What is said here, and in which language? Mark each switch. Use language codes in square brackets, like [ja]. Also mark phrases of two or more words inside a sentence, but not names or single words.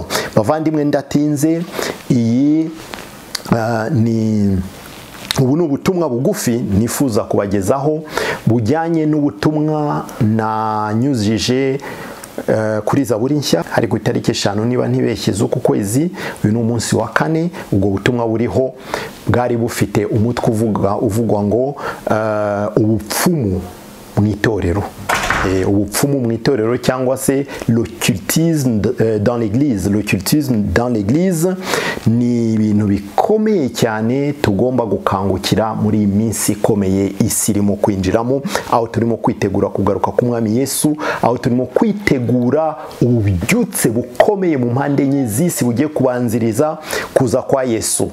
[rw] Bavandimwe, ndatinze, iyi ubu ni ubutumwa bugufi nifuza kubagezaho bujyanye n'ubutumwa nanyujije kuri Zaburi nshya, hari ku itariki 5 niba ntibeshye z'uku kwezi. Uyu ni umunsi wa 4. ubwo butumwa buriho bwari bufite umutwe uvugwa ngo ubupfumu mu itorero. Ubupfumu mu itorero, cyangwa se [fr] l'occultisme dans l'église. L'occultisme dans l'église [rw] ni ibintu bikomeye cyane tugomba gukangukira muri iyi minsi ikomeye isi irimo kwinjiramo, aho turimo kwitegura kugaruka k'Umwami Yesu, aho turimo kwitegura ububyutse bukomeye mu mpande enye z'isi bugiye kubanziriza kuza kwa Yesu.